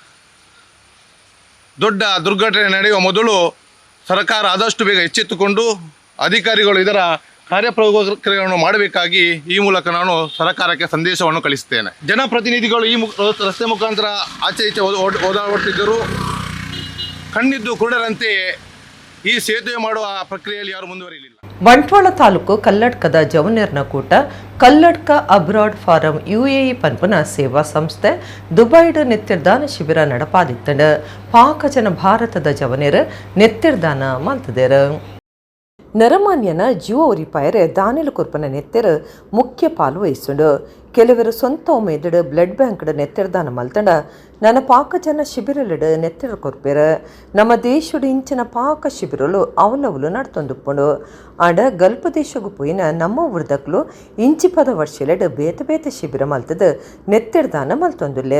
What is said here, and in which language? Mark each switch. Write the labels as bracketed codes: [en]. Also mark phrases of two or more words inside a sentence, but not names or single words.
[kn] ದೊಡ್ಡ ದುರ್ಘಟನೆ ನಡೆಯುವ ಮೊದಲು ಸರ್ಕಾರ ಆದಷ್ಟು ಬೇಗ ಎಚ್ಚೆತ್ತುಕೊಂಡು ಅಧಿಕಾರಿಗಳು ಇದರ ಕಾರ್ಯಪ್ರವೃತ್ತಿಗಳನ್ನು ಮಾಡಬೇಕಾಗಿ ಈ ಮೂಲಕ ನಾನು ಸರ್ಕಾರಕ್ಕೆ ಸಂದೇಶವನ್ನು ಕಳಿಸ್ತೇನೆ. ಜನಪ್ರತಿನಿಧಿಗಳು ಈ ರಸ್ತೆ ಮುಖಾಂತರ ಆಚೆ ಈಚೆ ಓಡಾಡುತ್ತಿದ್ದರೂ ಕಣ್ಣಿದ್ದು ಕುರುಡರಂತೆ ಈ ಸೇತುವೆ ಮಾಡುವ ಪ್ರಕ್ರಿಯೆಯಲ್ಲಿ ಯಾರು ಮುಂದುವರಿಯಲಿಲ್ಲ. [tcy] ಬಂಟ್ವಾಳ ತಾಲೂಕು ಕಲ್ಲಡ್ಕದ ಜವನೇರ್ನ ಕೂಟ ಕಲ್ಲಡ್ಕ ಅಬ್ರಾಡ್ ಫಾರಂ UAE ಪನ್ಪುನ ಸೇವಾ ಸಂಸ್ಥೆ ದುಬೈಡ್ ನೆತ್ತಿರ್ದಾನ ಶಿಬಿರ ನಡಪಾದಿತ್ತಂಡ ಪಾಕಜನ ಭಾರತದ ಜವನೇರ ನೆತ್ತಿರ್ದಾನ ಮಲ್ತದೇರ. ನರಮಾನ್ಯನ ಜೀವ ಉರಿಪಾಯರೆ ದಾನಿಲು ಕುರ್ಪನ ನೆತ್ತೆರ ಮುಖ್ಯ ಪಾಲು ವಹಿಸುಂಡು ಕೆಲವರು ಸ್ವಂತ ಒಮ್ಮೆದಡು [en] blood bankda [tcy] ನೆತ್ತೆರದಾನ ಮಲ್ತಂಡ ನನ್ನ ಪಾಕಜನ ಶಿಬಿರಲಿಡ ನೆತ್ತೆರ ಕೊರ್ಪೇರ ನಮ್ಮ ದೇಶಡು ಇಂಚಿನ ಪಾಕ ಶಿಬಿರಲು ಅವಲವುಲು ನಡ್ತೊಂದುಪ್ಪುಂಡು ಆಡ ಗಲ್ಪ ದೇಶಗೂ ಪೋಯಿನ ನಮ್ಮ ಉರ್ದಕ್ಲು ಇಂಚಿ ಪದ ವರ್ಷಲೆಡ್ ಬೇತೆ ಬೇತೆ ಶಿಬಿರ ಮಲ್ತದ ನೆತ್ತೆರದಾನ ಮಲ್ತೊಂದುಲ್ಲೇರ.